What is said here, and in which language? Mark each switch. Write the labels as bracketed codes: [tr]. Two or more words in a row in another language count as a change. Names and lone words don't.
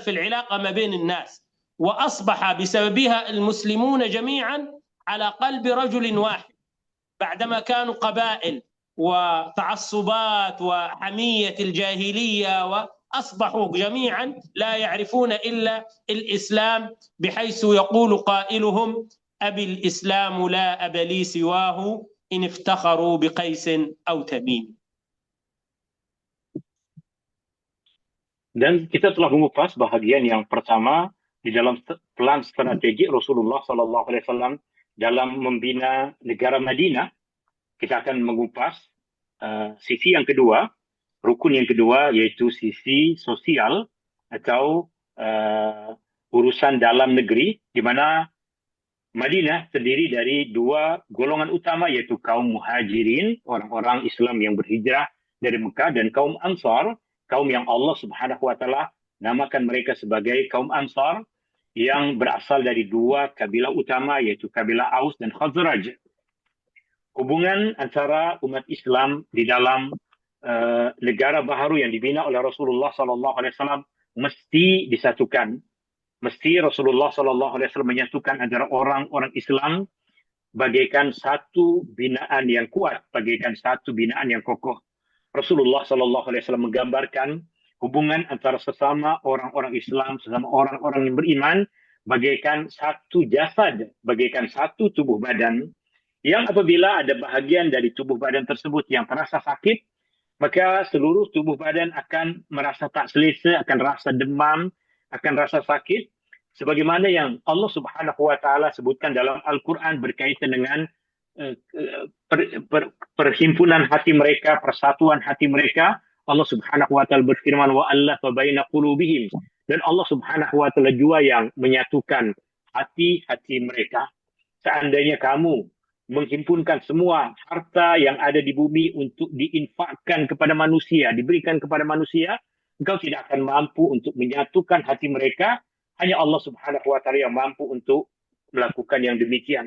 [ar] في العلاقة ما بين الناس، وأصبح بسببها المسلمون جميعا على قلب رجل واحد، بعدما كانوا قبائل وتعصبات وحمية الجاهلية، وأصبحوا جميعا لا يعرفون إلا الإسلام، بحيث يقول قائلهم: أبي الإسلام لا أب لي سواه إن افتخروا بقيس أو تميم. [ms] Dan kita telah mengupas bahagian yang pertama di dalam plan strategi Rasulullah [ar] صلى الله عليه وسلم [ms] dalam membina negara Madinah. Kita akan mengupas sisi yang kedua, rukun yang kedua, yaitu sisi sosial atau urusan dalam negeri, di mana Madinah terdiri dari dua golongan utama, yaitu kaum muhajirin, orang-orang Islam yang berhijrah dari Mekah, dan kaum Ansar, kaum yang Allah [ar] سبحانه وتعالى [ms] namakan mereka sebagai kaum Ansar, yang berasal dari dua kabilah utama, yaitu kabilah Aus dan Khazraj. Hubungan antara umat Islam di dalam negara baharu yang dibina oleh Rasulullah [ar] صلى الله عليه وسلم [ms] mesti disatukan. Mesti Rasulullah [ar] صلى الله عليه وسلم [ms] menyatukan antara orang-orang Islam bagaikan satu binaan yang kuat, bagaikan satu binaan yang kokoh. Rasulullah [ar] صلى الله عليه وسلم [ms] menggambarkan hubungan antara sesama orang-orang Islam, sesama orang-orang yang beriman, bagaikan satu jasad, bagaikan satu tubuh badan, yang apabila ada bahagian dari tubuh badan tersebut yang terasa sakit, maka seluruh tubuh badan akan merasa tak selesa, akan rasa demam, akan rasa sakit, sebagaimana yang Allah [ar] سبحانه وتعالى [ms] sebutkan dalam Al-Quran berkaitan dengan perhimpunan hati mereka, persatuan hati mereka. Allah [ar] سبحانه وتعالى [ms] berfirman: [ar] وألف بين قلوبهم, [ms] dan Allah [ar] سبحانه وتعالى [ms] jua yang menyatukan hati-hati mereka. Seandainya kamu menghimpunkan semua harta yang ada di bumi untuk diinfakkan kepada manusia, diberikan kepada manusia, engkau tidak akan mampu untuk menyatukan hati mereka. Hanya Allah [ar] سبحانه وتعالى [ms] yang mampu untuk melakukan yang demikian.